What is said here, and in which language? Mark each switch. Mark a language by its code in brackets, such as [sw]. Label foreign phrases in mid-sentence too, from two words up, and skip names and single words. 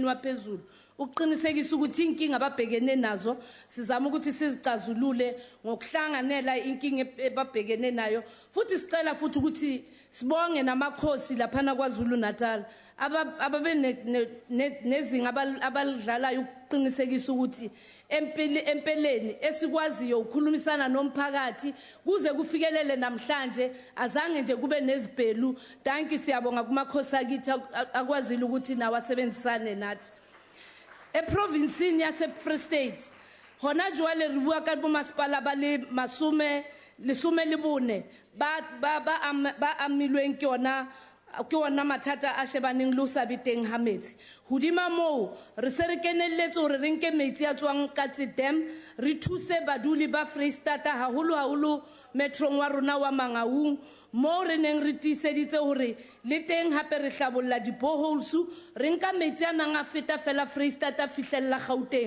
[zu] waphezulu uqinisekisa ukuthi inkinga ababhekene nazo sizama ukuthi sizicazulule ngokuhlanganela inkinga ababhekene nayo, futhi sicela futhi ukuthi sibonge namakhosi laphana kwaZulu-Natal ababe nezinga abalidlalayo ukuqinisekisa ukuthi empeleni esikwaziyo ukukhulumisana nomphakathi kuze kufikelele namhlanje, azange nje kube nezibhelu. Danki siyabonga kumakhosi akithi akwazile ukuthi nawo asebenzisane nathi. [st] Eprovinsini yase-Free State, hona jwale re bua ka bomasepala ba le lesome le bone ba amilweng ke ona mathata a shebaneng le o sa beteng ha metsi. Hodima moo re se re kenelletse hore re nke metsi a tswang Katse Dam re thuse baduli ba Freistata haholo metrong wa rona wa Mangaung, mo re neng re tiiseditse hore le teng hape re hlabolla di-boreholes, re nka metsi a nang a feta fela Freistata fihlella Gauteng.